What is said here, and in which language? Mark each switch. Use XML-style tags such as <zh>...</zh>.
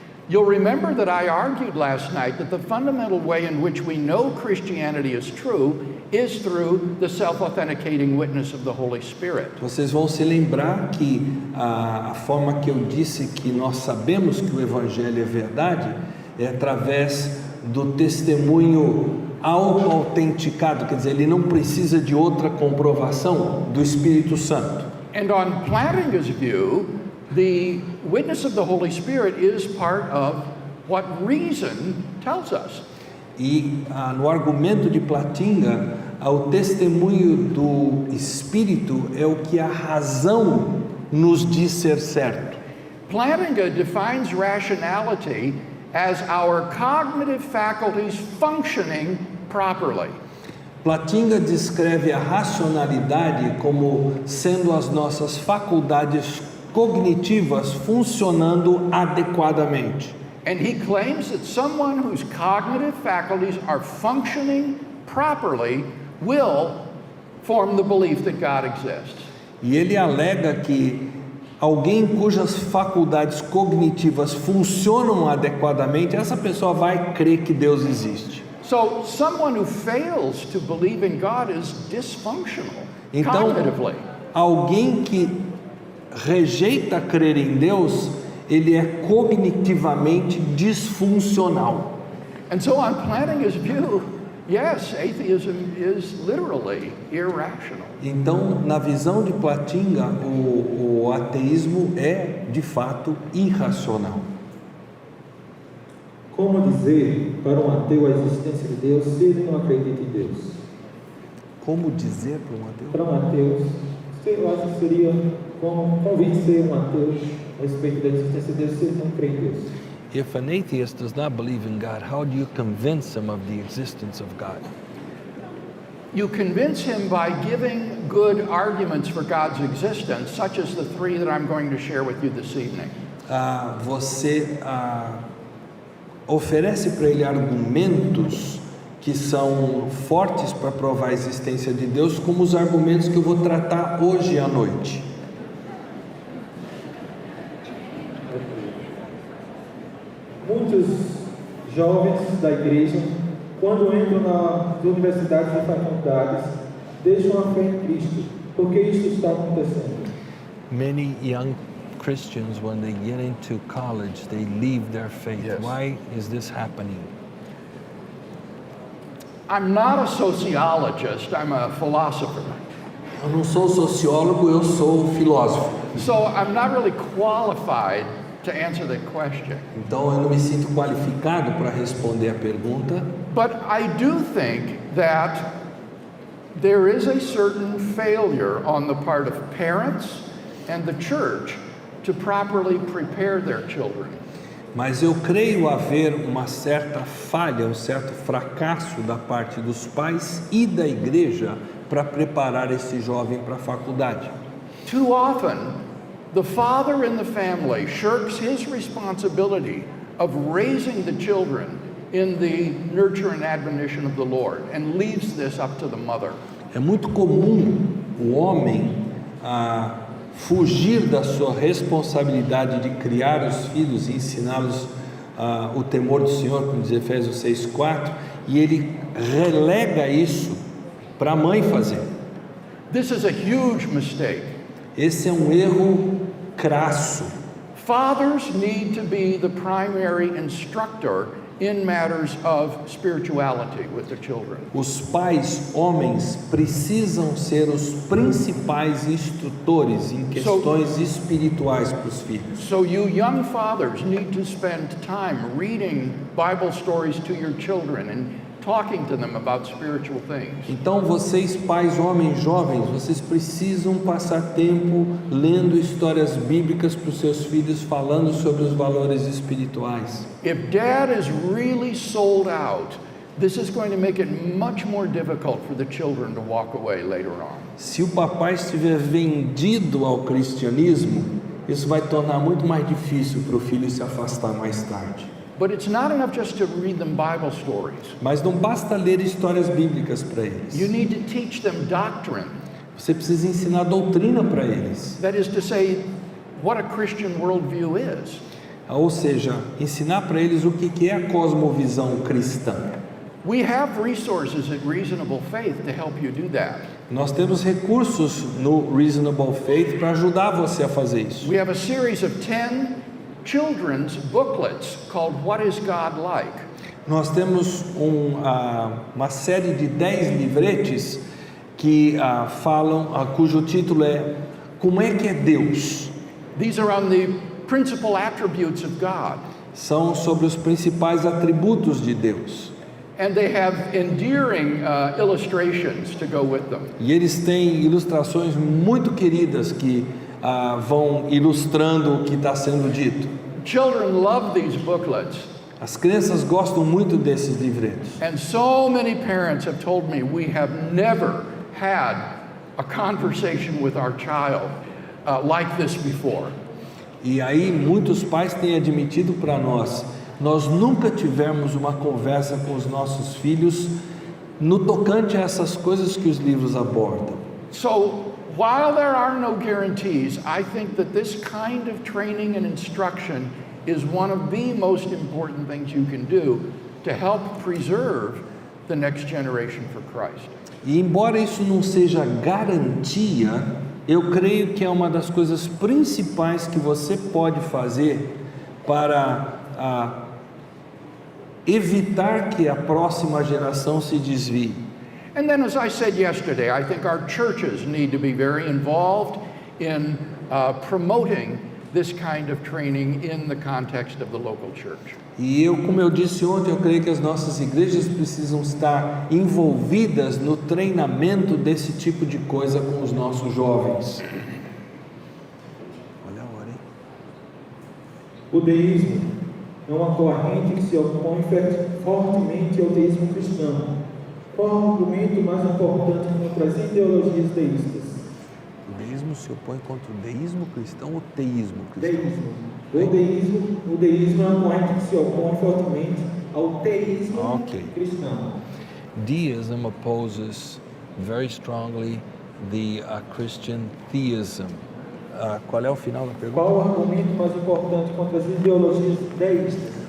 <en>You'll remember that I argued last night that the fundamental way in which we know Christianity is true is through the self-authenticating witness of the Holy Spirit.</en> <pt>Vocês vão se lembrar que a forma que eu disse que nós sabemos que o Evangelho é verdade é através do testemunho auto-autenticado, quer dizer, ele não precisa de outra comprovação do Espírito Santo.</pt> <en>And on Plantinga's view, the witness of the Holy Spirit is part of what reason tells us.</en> <pt>E no argumento de Plantinga, o testemunho do Espírito é o que a razão nos diz ser certo.</pt> <en>Plantinga defines rationality as our cognitive faculties functioning properly.</en> <pt>Plantinga descreve a racionalidade como sendo as nossas faculdades cognitivas funcionando adequadamente.</pt> <en>And he claims that someone whose cognitive faculties are functioning properly will form the belief that God exists.</en> <pt>E ele alega que alguém cujas faculdades cognitivas funcionam adequadamente, essa pessoa vai crer que Deus existe.</pt> <en>So someone who fails to believe in God is dysfunctional</en> <pt>Então,</pt> <en>cognitively.</en> <pt>alguém que rejeita crer em Deus, ele é cognitivamente disfuncional.</pt> <en>And so on Plantinga's view, yes, atheism is literally irrational.</en> <pt>Então, na visão de Plantinga, o ateísmo é de fato irracional. Como dizer para um ateu a existência de Deus se ele não acredita em Deus? Como dizer para um ateu? Para um ateu, eu acho que seria como convencer um ateu a respeito da existência de Deus se ele não crê em Deus.</pt> <en>If an atheist does not believe in God, how do you convince him of the existence of God? You convince him by giving good arguments for God's existence, such as the three that I'm going to share with you this evening.</en> <pt>Você oferece para ele argumentos que são fortes para provar a existência de Deus, como os argumentos que eu vou tratar hoje à noite. Muitos jovens da igreja, quando entram nas universidades e faculdades, deixam a fé em Cristo. Por que isso está acontecendo?</pt> <en>Many young Christians, when they get into college, they leave their faith. Yes. Why is this happening? I'm not a sociologist, I'm a philosopher.</en> <pt>Eu não sou sociólogo, eu sou filósofo.</pt> <en>So I'm not really qualified to answer that question.</en> <pt>Então eu não me sinto qualificado para responder a pergunta.</pt> <en>But I do think that there is a certain failure on the part of parents and the church to properly prepare their children.</en> <pt>Mas eu creio haver uma certa falha, um certo fracasso da parte dos pais e da igreja para preparar esse jovem para a faculdade.</pt> <en>Too often, the father in the family shirks his responsibility of raising the children in the nurture and admonition of the Lord and leaves this up to the mother.</en> <pt>É muito comum o homem fugir da sua responsabilidade de criar os filhos e ensiná-los o temor do Senhor, como diz Efésios 6:4, e ele relega isso para a mãe fazer.</pt> <en>This is a huge mistake.</en> <pt>Esse é um erro crasso.</pt> <en>Fathers need to be the primary instructor in matters of spirituality with the children.</en> <pt>Os pais, homens, precisam ser os principais instrutores em questões espirituais para os filhos.</pt> <en>So you young fathers need to spend time reading Bible stories to your children and talking to them about spiritual things.</en> <pt>Então vocês, pais, homens, jovens, vocês precisam passar tempo lendo histórias bíblicas para os seus filhos, falando sobre os valores espirituais.</pt> <en>If dad is really sold out, this is going to make it much more difficult for the children to walk away later on.</en> <pt>Se o papai estiver vendido ao cristianismo, isso vai tornar muito mais difícil para o filho se afastar mais tarde.</pt> <en>But it's not enough just to read them Bible stories.</en> <pt>Mas não basta ler histórias bíblicas para eles.</pt> <en>You need to teach them doctrine.</en> <pt>Você precisa ensinar doutrina para eles.</pt> <en>That is to say, what a Christian worldview is.</en> <pt>Ou seja, ensinar para eles o que é a cosmovisão cristã.</pt> <en>We have resources at Reasonable Faith to help you do that.</en> <pt>Nós temos recursos no Reasonable Faith para ajudar você a fazer isso.</pt> <en>We have a series of 10 children's booklets called What is God Like?</en> <pt>Nós temos uma série de 10 livretes que falam, cujo título é Como é que é Deus?</pt> <en>These are on the principal attributes of God.</en> <pt>São sobre os principais atributos de Deus.</pt> <en>And they have endearing illustrations to go with them.</en> <pt>E eles têm ilustrações muito queridas que vão ilustrando o que está sendo dito.</pt> <en>Children love these booklets.</en> <pt>As crianças gostam muito desses livretos.</pt> <en>And so many parents have told me we have never had a conversation with our child like this before.</en> <pt>E aí muitos pais têm admitido para nós nunca tivemos uma conversa com os nossos filhos no tocante a essas coisas que os livros abordam.</pt> <en>So, while there are no guarantees, I think that this kind of training and instruction is one of the most important things you can do to help preserve the next generation for Christ.</en> <pt>E embora isso não seja garantia, eu creio que é uma das coisas principais que você pode fazer para evitar que a próxima geração se desvie.</pt> <en>And then, as I said yesterday, I think our churches need to be very involved in promoting this kind of training in the context of the local church.</en> <pt>E como eu disse ontem, eu creio que as nossas igrejas precisam estar envolvidas no treinamento desse tipo de coisa com os nossos jovens. Olha a hora, hein? O deísmo é uma corrente que se opõe fortemente ao deísmo cristão. Qual o argumento mais importante contra as ideologias deístas? O deísmo se opõe contra o deísmo cristão ou teísmo cristão? O deísmo é uma corrente que se opõe fortemente ao teísmo cristão.</pt> <en>Deism opposes very strongly the Christian theism.</en> <pt>Qual é o final da pergunta? Qual o argumento mais importante contra as ideologias deístas?</pt>